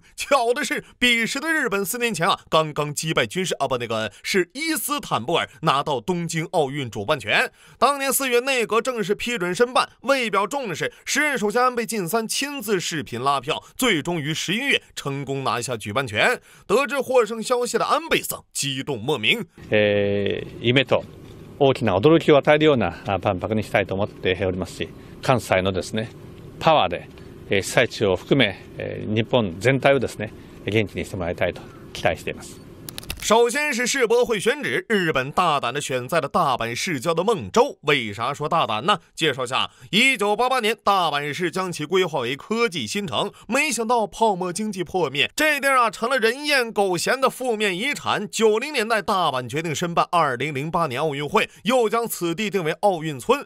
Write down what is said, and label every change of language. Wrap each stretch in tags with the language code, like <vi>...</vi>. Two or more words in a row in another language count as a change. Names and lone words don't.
<zh>巧的是，彼时的日本4年前刚刚击败是伊斯坦布尔，拿到东京奥运主办权。当年4月，内阁正式批准申办。为表重视，时任首相安倍晋三亲自视频拉票，最终于11月成功拿下举办权。得知获胜消息的安倍さん激動莫名。</zh> <ja>夢と大きな驚きを与えるような万博にしたいと思っておりますし、関西のですねパワーで被災地を含め日本全体をですね元気にしてもらいたいと期待しています。</ja> <zh>首先是世博会选址，日本大胆地选在了大阪市郊的孟州。为啥说大胆呢？介绍下，1988年大阪市将其规划为科技新城，没想到泡沫经济破灭，这地儿成了人厌狗嫌的负面遗产。90年代，大阪决定申办2008年奥运会，又将此地定为奥运村。</zh>